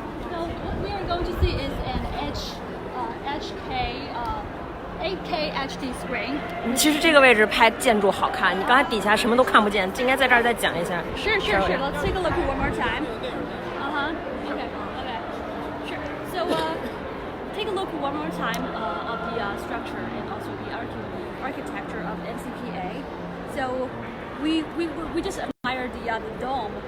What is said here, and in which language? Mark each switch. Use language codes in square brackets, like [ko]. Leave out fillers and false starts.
[en] So what we are going to see is an HK 8K HD screen. [zh] 其实这个位置拍建筑好看，你刚才底下什么都看不见，应该在这儿再讲一下。 [en] Sure. Let's take a look one more time. Okay. Sure. So take a look one more time of the structure and also the architecture of NCPA. So we just admired the dome.